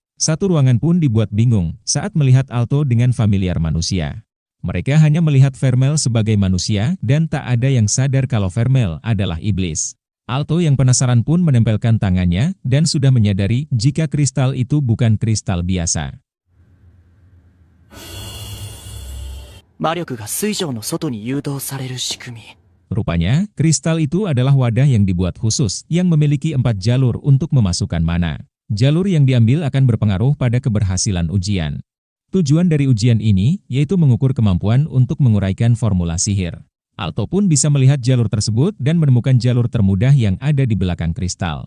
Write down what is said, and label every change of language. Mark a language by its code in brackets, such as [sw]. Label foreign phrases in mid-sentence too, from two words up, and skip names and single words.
[id] Satu ruangan pun dibuat bingung saat melihat Alto dengan familiar manusia. Mereka hanya melihat Vermel sebagai manusia dan tak ada yang sadar kalau Vermel adalah iblis. Alto yang penasaran pun menempelkan tangannya dan sudah menyadari jika kristal itu bukan kristal biasa. [ja] 魔力が水晶の外に誘導される仕組み。 [id] Rupanya, kristal itu adalah wadah yang dibuat khusus yang memiliki 4 jalur untuk memasukkan mana. Jalur yang diambil akan berpengaruh pada keberhasilan ujian. Tujuan dari ujian ini yaitu mengukur kemampuan untuk menguraikan formula sihir. Alto pun bisa melihat jalur tersebut dan menemukan jalur termudah yang ada di belakang kristal.